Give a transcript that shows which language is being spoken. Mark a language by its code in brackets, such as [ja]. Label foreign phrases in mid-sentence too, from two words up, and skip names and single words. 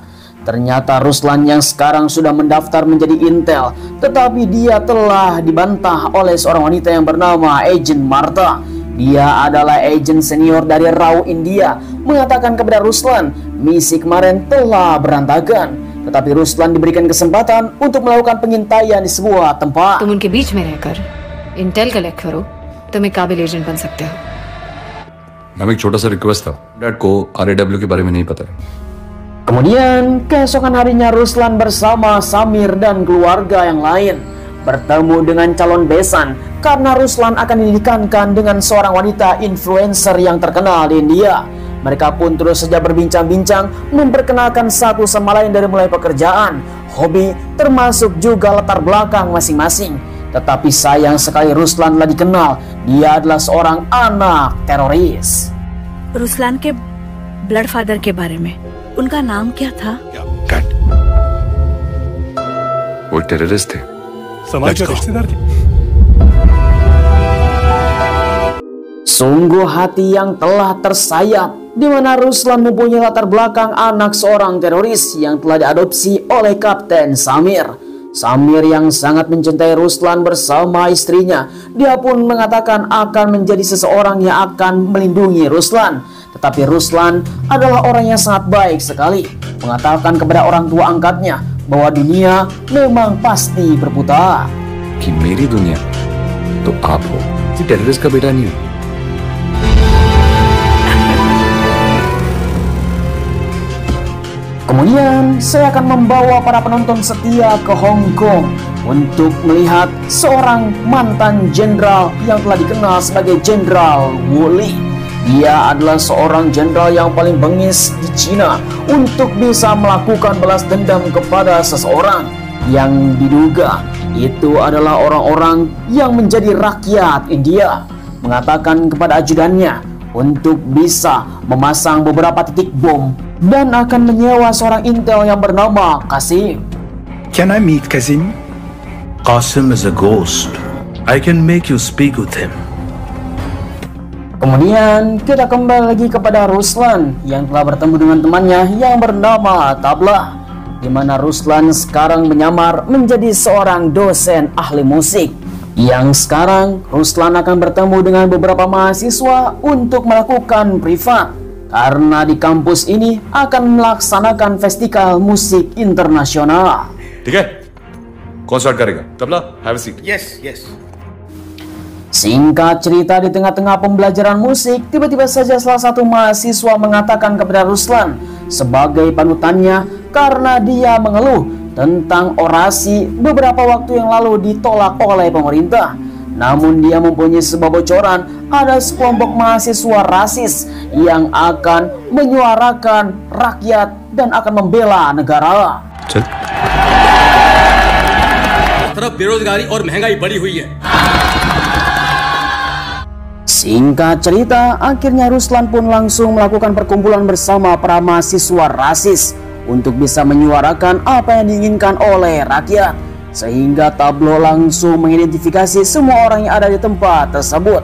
[id] Ternyata Ruslan yang sekarang sudah mendaftar menjadi intel, tetapi dia telah dibantah oleh seorang wanita yang bernama Agent Martha. Dia adalah agen senior dari RAW India, mengatakan kepada Ruslan misi kemarin telah berantakan. Tetapi Ruslan diberikan kesempatan untuk melakukan pengintaian di sebuah tempat. [hi] तुम उनके बीच में रहकर [en] intel collect [hi] करो, तुम एक काबिल एजेंट बन सकते हो. मैम, एक छोटा सा रिक्वेस्ट था. डैड को RAW के बारे में नहीं पता है. [id] Kemudian keesokan harinya Ruslan bersama Samir dan keluarga yang lain bertemu dengan calon besan karena Ruslan akan dinikahkan dengan seorang wanita influencer yang terkenal di India. Mereka pun terus saja berbincang-bincang, memperkenalkan satu sama lain dari mulai pekerjaan, hobi, termasuk juga latar belakang masing-masing. Tetapi sayang sekali Ruslan telah dikenal, dia adalah seorang anak teroris. [hi] रुस्लान के [en] blood father [hi] के बारे में, उनका नाम क्या था? वो टेररिस्ट थे. समाज के रिश्तेदार थे. [id] Sungguh hati yang telah tersayat, di mana Ruslan mempunyai latar belakang anak seorang teroris yang telah diadopsi oleh Kapten Samir. Samir yang sangat mencintai Ruslan bersama istrinya, dia pun mengatakan akan menjadi seseorang yang akan melindungi Ruslan. Tetapi Ruslan adalah orang yang sangat baik sekali, mengatakan kepada orang tua angkatnya bahwa dunia memang pasti berputar. [hi] कि मेरी दुनिया तो आप हो, ये टेररिस्ट का बेटा नहीं हो। [id] Kemudian saya akan membawa para penonton setia ke Hong Kong untuk melihat seorang mantan jenderal yang telah dikenal sebagai Jenderal Wu Li. Dia adalah seorang jenderal yang paling bengis di Cina untuk bisa melakukan balas dendam kepada seseorang yang diduga itu adalah orang-orang yang menjadi rakyat India. Mengatakan kepada ajudannya untuk bisa memasang beberapa titik bom dan akan menyewa seorang intel yang bernama Qasim. [en] Can I meet Qasim? Qasim is a ghost. I can make you speak with him. [id] Kemudian kita kembali lagi kepada Ruslan yang telah bertemu dengan temannya yang bernama Tabla, di mana Ruslan sekarang menyamar menjadi seorang dosen ahli musik. Yang sekarang Ruslan akan bertemu dengan beberapa mahasiswa untuk melakukan privat, karena di kampus ini akan melaksanakan festival musik internasional. [hi] ठीक है, कौन स्टार्ट करेगा? तबला, [en] have a seat. Yes, yes. [id] Singkat cerita, di tengah-tengah pembelajaran musik, tiba-tiba saja salah satu mahasiswa mengatakan kepada Ruslan sebagai panutannya karena dia mengeluh tentang orasi beberapa waktu yang lalu ditolak oleh pemerintah. Namun dia mempunyai sebuah bocoran ada sekelompok mahasiswa rasis yang akan menyuarakan rakyat dan akan membela negara. [hi] तरफ बेरोजगारी और महंगाई बढ़ी हुई है। [id] Singkat cerita, akhirnya Ruslan pun langsung melakukan perkumpulan bersama para mahasiswa rasis untuk bisa menyuarakan apa yang diinginkan oleh rakyat, sehingga Tablo langsung mengidentifikasi semua orang yang ada di tempat tersebut.